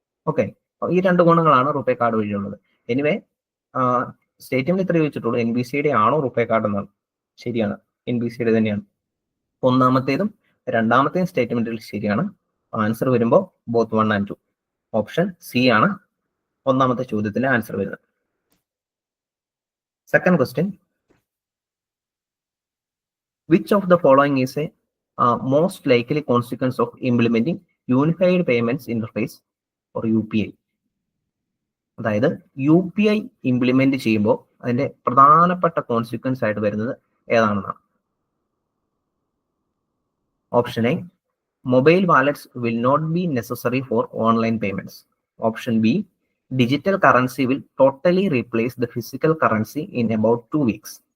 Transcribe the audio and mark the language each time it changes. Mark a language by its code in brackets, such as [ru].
[ml] Okay, ഈ 2 ഗുണങ്ങളാണ് RuPay card വഴിയുള്ളത്. Anyway statement ഇത്ര ചോദിച്ചിട്ടുള്ളൂ, NBCIയുടെ ആണോ റുപ്പേ കാർഡ് എന്നാണ്. ശരിയാണ്, NBCIയുടെ തന്നെയാണ്. ഒന്നാമത്തേതും രണ്ടാമത്തെയും സ്റ്റേറ്റ്മെന്റിൽ ശരിയാണ്. ആൻസർ വരുമ്പോൾ ബോത്ത് 1 and 2. ഓപ്ഷൻ സി ആണ് ഒന്നാമത്തെ ചോദ്യത്തിന്റെ ആൻസർ വരുന്നത്. [en] Second question, which of the following is a most likely consequence of implementing unified payments interface or UPI? [ml] അതായത് UPI ഇംപ്ലിമെന്റ് ചെയ്യുമ്പോൾ അതിന്റെ പ്രധാനപ്പെട്ട കോൺസിക്വൻസ് ആയിട്ട് വരുന്നത് ഏതാണെന്നാണ്. [en] Option A, mobile wallets will not be necessary for online payments. Option B, digital currency will totally replace the physical currency in about 2 weeks.